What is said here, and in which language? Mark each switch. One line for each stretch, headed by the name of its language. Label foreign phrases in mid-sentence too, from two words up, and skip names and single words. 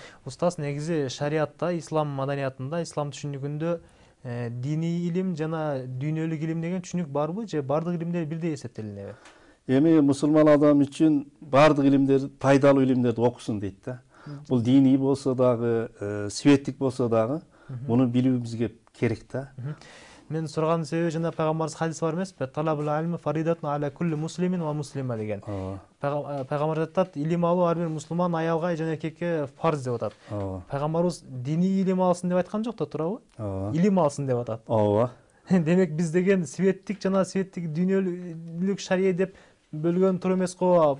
Kyrgyz: Устаз, негизи шариатта, ислам маданиятында, ислам түшүнүгүндө диний илим жана дүйнөлүк илим деген түшүнүк барбы, же бардык илимдер бирдей эсептелинеби? Эми мусулман адам үчүн бардык илимдер пайдалуу илимдерди окусун дейт да. Бул диний болсо дагы, светтик болсо дагы муну билүүбүзгө керек да. Мен сураганын себеби жана пайгамбарыбыз хадис бар эмеспи?
Arabic: طلب العلم فريضة على كل مسلم ومسلمة деген.
Kyrgyz: Пайгамбар айтат, илим алуу ар бир мусулман аялга жана эркекке фарз деп атат. Пайгамбарыбыз диний илим алсын деп айткан жок да, туурабы? Илим алсын деп атат. Ооба. Демек биз деген светтик жана светтик дүйнөлүк шария деп бөлгөн туура эмес го.